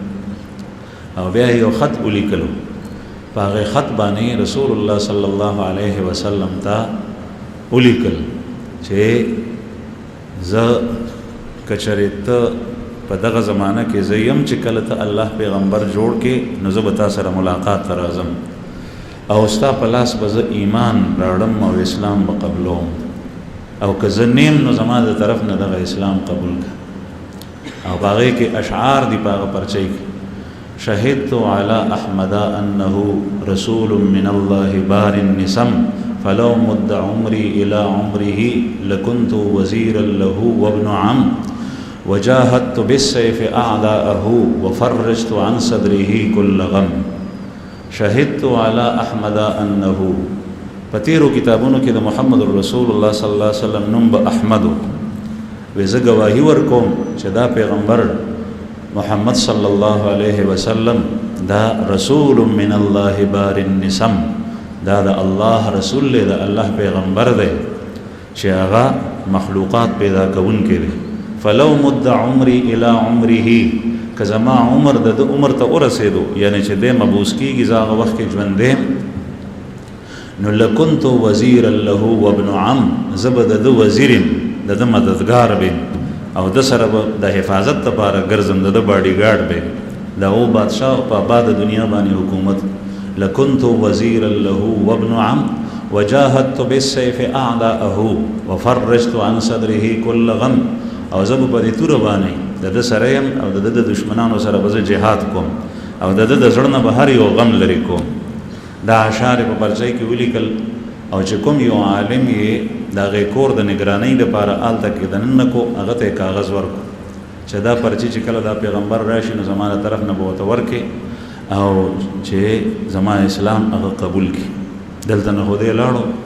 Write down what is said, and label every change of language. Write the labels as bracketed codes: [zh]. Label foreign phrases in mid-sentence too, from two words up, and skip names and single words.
[ps] او بیا یو خط ولیکلو په هغې خط باندې [ar] رسول الله صلی الله علیه وسلم [ps] ته ولیکل چې زه که چېرې ته په دغه زمانه کې زه یم چې کله ته الله پیغمبر جوړ کې نو زه به تا سره ملاقات ته راځم او ستا په لاس به زه ایمان راوړم او اسلام به قبلوم او که زه نیم نو زما د طرف نه دغه اسلام قبول کړه او په هغې کې اشعار دي په هغه پرچۍ [ar] کې شهدت على احمد انه رسول من الله بار النسم فلو مد عمري الى عمره لكنت وزيرا له وابن عم وجاهدت بالسيف اعداءه وفرجت عن صدره كل غم شهدت على احمد انه [ps] پتیرو کتابونو کې د محمد [ar] رسول الله صلی الله علیه وسلم نوم [ps] به احمد وي زه ګواهي ورکوم چې دا پیغمبر محمد [ar] صلی الله علیه وسلم [ps] دا [ar] رسول من الله بار النسم [ps] دا د الله رسول دی د الله پیغمبر دی چې هغه مخلوقات پیدا کوونکی دی [ar] فلو مد عمري الى عمره [ps] که زما عمر د عمر ته ورسېدو یعنی چې دی مبعوث کېږي زه هغه وخت کې ژوند دی نو [ar] لکنت وزیرا له وابن عم [ps] زه به د ده وزیر یم د ده مددګار بیم او د سره به د حفاظت لپاره ګرځم د ده باډي ګارډ بیم د هغو بادشاه په آباد دنیا باندې حکومت [ar] لکنت وزیرا له وابن عم وجاهدت بالسيف اعداءه وفرجت عن صدره كل غم [ps] او زه به په دې توره باندې د ده سره یم او د ده د دشمنانو سره به زه جهاد کوم او د ده د زړه نه به هر یو غم لرې کوم دا اشعار په پرچۍ کې ولیکل او چې کوم یو عالم یې د هغې کور د نګرانۍ دپاره هلته کې دننه کو هغه ته یې کاغذ ورکو چې دا پرچې چې کله دا پیغمبر راشي نو زما د طرف نه به ورته ورکړي او چې زما اسلام هغه قبول کړي دلته نه خو دی لاړو